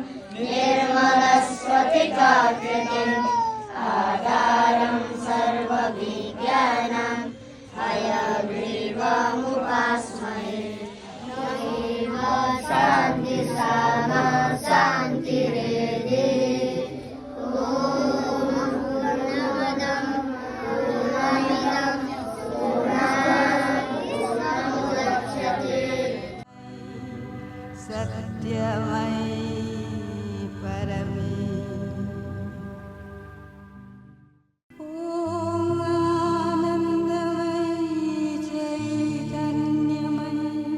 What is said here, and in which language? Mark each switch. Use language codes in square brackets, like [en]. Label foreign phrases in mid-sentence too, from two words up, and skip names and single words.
[sa] నిర్మలస్ఫటికాకృతిం ఆధారం సర్వవిజ్ఞానం హయగ్రీవముపాస్మహే శాంతి సామా శాంతిరేధి పూర్ణమదం పూర్ణమిదం పూర్ణాత్ పూర్ణముదచ్యతే सत्यमयी परमे ॐ आनन्दमयी चैतन्यमयी